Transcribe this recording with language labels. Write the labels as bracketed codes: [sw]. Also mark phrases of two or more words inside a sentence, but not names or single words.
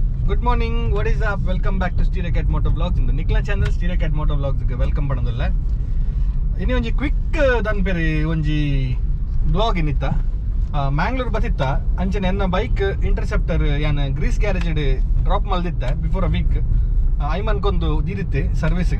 [en] good morning, what is up? welcome back to stereocat motovlogs. [tcy] ಇಂದು ನಿಕ್ಲ ಚಾನಲ್ stereocat motovlogs ಗೆ ವೆಲ್ಕಮ್ ಪಡೋದಿಲ್ಲ. ಇನ್ನು ಒಂಜಿ ಕ್ವಿಕ್ ದನ್ ಪೇರಿ ಒಂಜಿ ಬ್ಲಾಗ್ ಇನ್ನಿತ್ತ ಮ್ಯಾಂಗ್ಳೂರ್ ಬತ್ತಿತ್ತ ಅಂಚನೆ ಎನ್ನ ಬೈಕ್ ಇಂಟರ್ಸೆಪ್ಟರ್ ಯಾನ್ ಗ್ರೀಸ್ ಗ್ಯಾರೇಜ್ ಡ್ರಾಪ್ ಮಲ್ದಿತ್ತ [en] before a week. [tcy] ಐಮನ್ಕೊಂದು ದೀದಿತ್ತೆ ಸರ್ವಿಸ್ಗೆ.